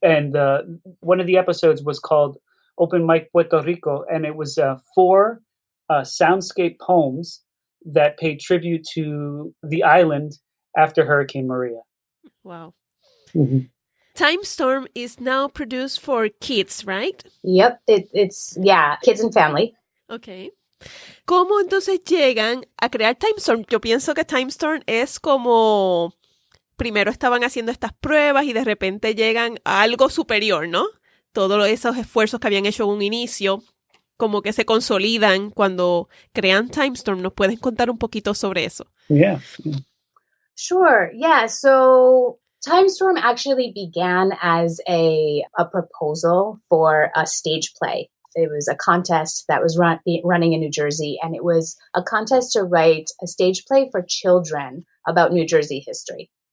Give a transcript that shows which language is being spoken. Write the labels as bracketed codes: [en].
[en] And one of the episodes was called Open Mic Puerto Rico, and it was 4 soundscape poems that paid tribute to the island after Hurricane Maria. Wow. Mm-hmm. Timestorm is now produced for kids, right? Yep, it's kids and family. Okay. [es] ¿Cómo entonces llegan a crear Timestorm? Yo pienso que Timestorm es como primero estaban haciendo estas pruebas y de repente llegan a algo superior, ¿no? Todos esos esfuerzos que habían hecho en un inicio, como que se consolidan cuando crean Timestorm. ¿Nos puedes contar un poquito sobre eso? [en] Yeah. Sure. Yeah. So Timestorm actually began as a proposal for a stage play. It was a contest that was running in New Jersey, and it was a contest to write a stage play for children about New Jersey history.